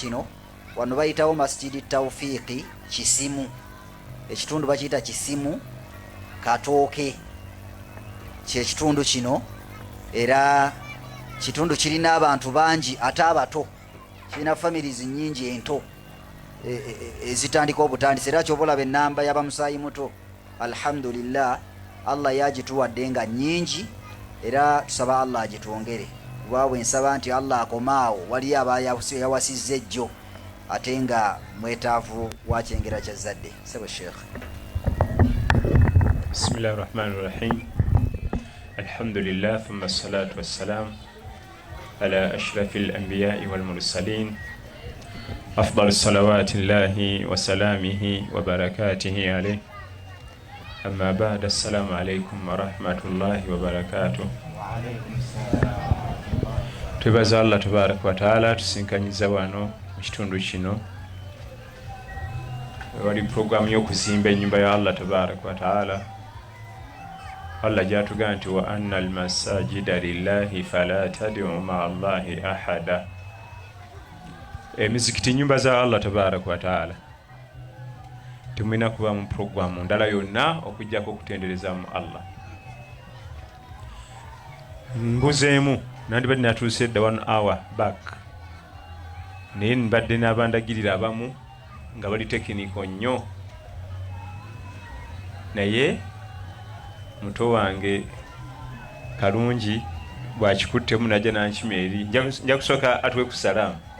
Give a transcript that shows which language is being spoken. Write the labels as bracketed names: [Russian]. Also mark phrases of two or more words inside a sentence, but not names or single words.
[Ganda] kino wano bayitawo Masjidi Tawfiqi Kisimu, ekitundu bakiyita Kisimu Katooke kyekitundu kino, era kitundu kirina abantu bangi ate abato, kirina families nyingi ento ezitandika obutandisi, era kyoboolaba ennamba y'abamusaayi muto alhamdulillah Allah yagituwadde nga nyingi, era tusaba Allah agitwongere. Waawe nsaba nti Allah akomaawo wali abayawasizza ejjo ate nga mwetaavu wa kyengera kya zadde. Sebo Sheikh. [Arabic] بسم الله الرحمن الرحيم الحمد لله ثم الصلاة والسلام على أشرف الأنبياء والمرسلين. أفضل الصلوات الله وسلامه وبركاته عليه. أما بعد السلام عليكم ورحمة الله وبركاته. [Ganda] Tubaza [Arabic] الله تبارك وتعالى [Ganda] tusinkanyiza wano mu kitundu kino wali programu y'okuzimba ennyumba ya [Arabic] الله تبارك وتعالى. [Ganda] Allah gyatugaa nti [Arabic] وأن المساجد لله فلا تدعوا مع الله أحدا. [Ganda] Emizikiti nyumba za [Arabic] الله تبارك وتعالى [Ganda] temulina kuba mu programu ndala yonna okujjako okutendereza mu Allah. Mbuzeemu nandibadde natuuse edda 1 [English] hour back, [Ganda] naye nbadde n'abandagirira abamu nga bali tekiniko nnyo, naye muto wange kalungi bwakikuttemu najja nankima eri nja kusooka atwe ku salaamu.